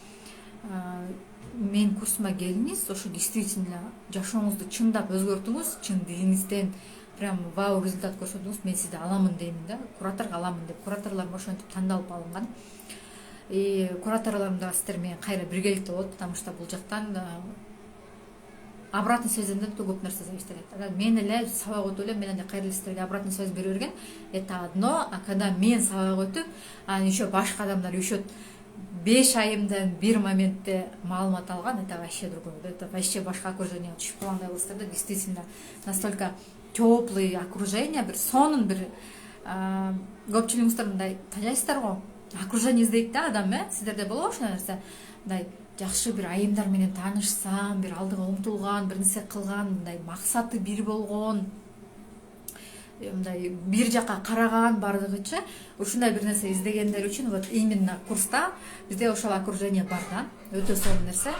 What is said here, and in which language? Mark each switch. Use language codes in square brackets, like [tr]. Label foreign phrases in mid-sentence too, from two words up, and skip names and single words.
[ky] Мен курсума келиңиз, ошо действительно жашооңузду чындап өзгөртүңүз, чын дилиңизден прям вау результат көрсөтүңүз, мен сизди аламын деймин да, кураторго аламын деп. Кураторлорум ошентип тандалып алынган. И кураторлорум да сиздер менен кайра биргеликте болот, [ru] потому что [ky] бул жактан [ru] обратный связьден [ky] да көп нерсе зависит этет. Мен эле сабак өтүп эле, мен анда кайра сиздерге [ru] обратный связь [ky] бере берген. [ru] Это одно, а когда [ky] мен сабак өтүп, анан еще башка адамдар еще 5 айымдан бир моментте маалымат алган, [ru] это вообще другое. Это вообще [ky] башка окружение түшүп калгандай болсуздар да, [ru] действительно настолько теплый окружение, [ky] бир сонун бир көпчүлүгүңүздөр мындай тажайсыздар го. окружение издейт да адам, сиздерде болобу ошол нерсе? Мындай жакшы бир айымдар менен таанышсам, бир алдыга умтулган, бир нерсе кылган, мындай максаты бир болгон, мындай бир жака караган баардыгычы ушундай бир нерсе издегендер үчүн [ru] вот именно [ky] курста бизде ошол окружение бар да, өтө сонун нерсе.